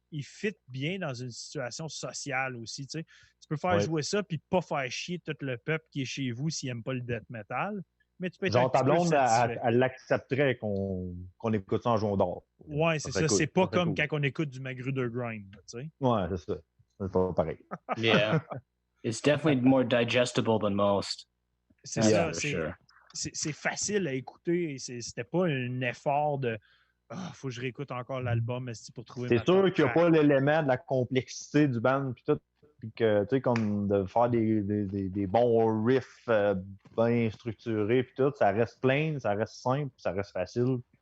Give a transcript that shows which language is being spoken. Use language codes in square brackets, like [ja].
[fr] Il fit bien dans une situation sociale aussi. Tu sais. Tu peux faire jouer ça puis pas faire chier tout le peuple qui est chez vous s'il n'aime pas le death metal. Mais tu peux être genre, ta blonde, satisfait. elle l'accepterait qu'on écoute ça en jouant d'or. Ouais, c'est ça. C'est pas comme quand on écoute du Magruder Grind. Tu sais. Ouais, c'est ça. C'est pas pareil. [en] Yeah. It's definitely more digestible than most. [fr] C'est ça. C'est facile à écouter. C'était pas un effort de faut que je réécoute encore l'album pour trouver. C'est sûr qu'il n'y a pas l'élément de la complexité du band puis tout. Puis que, tu sais, comme de faire des bons riffs bien structurés puis tout, ça reste plain, ça reste simple, ça reste facile.